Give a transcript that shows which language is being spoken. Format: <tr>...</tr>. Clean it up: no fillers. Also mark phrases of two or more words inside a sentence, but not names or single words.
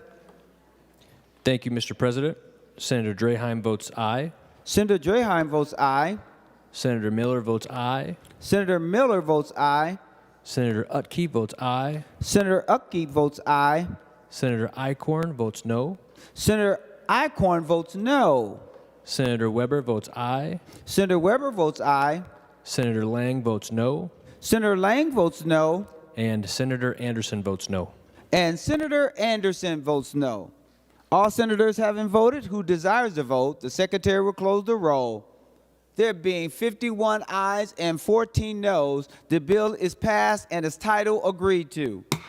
<en>Thank you, Mr. President. Senator Draheim votes aye. Senator Draheim votes aye. Senator Miller votes aye. Senator Miller votes aye. Senator Utke votes aye. Senator Upkeep votes aye. Senator Icorn votes no. Senator Icorn votes no. Senator Weber votes aye. Senator Weber votes aye. Senator Lang votes no. Senator Lang votes no. And Senator Anderson votes no. And Senator Anderson votes no. All senators having voted who desires to vote, the secretary will close the roll. There being 51 ayes and 14 noes, the bill is passed and its title agreed to.</en>